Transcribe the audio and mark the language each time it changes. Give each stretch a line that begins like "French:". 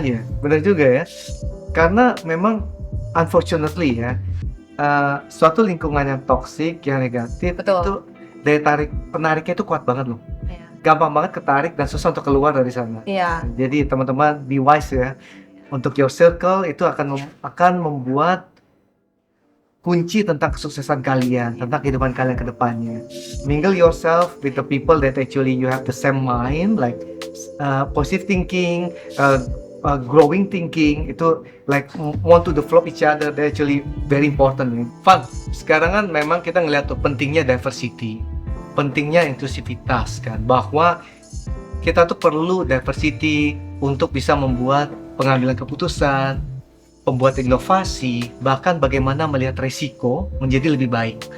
Indonesian: Iya, benar juga ya. Karena memang unfortunately ya, suatu lingkungan yang toksik, yang negatif, itu daya penariknya itu kuat banget loh. Gampang banget ketarik dan susah untuk keluar dari sana. Jadi teman-teman
English: be wise
Indonesian: ya. Untuk
English: your circle
Indonesian: itu akan membuat kunci tentang kesuksesan kalian, tentang kehidupan kalian ke depannya.
English: Mingle yourself with the people that actually you have the same mind, like positive thinking, growing thinking, itu like want to develop each other. That actually very important. Fun.
Indonesian: Sekarang kan memang kita ngeliat tuh pentingnya diversity, pentingnya inklusivitas kan, bahwa kita tuh perlu diversity untuk bisa membuat pengambilan keputusan, membuat inovasi, bahkan bagaimana melihat resiko menjadi lebih baik.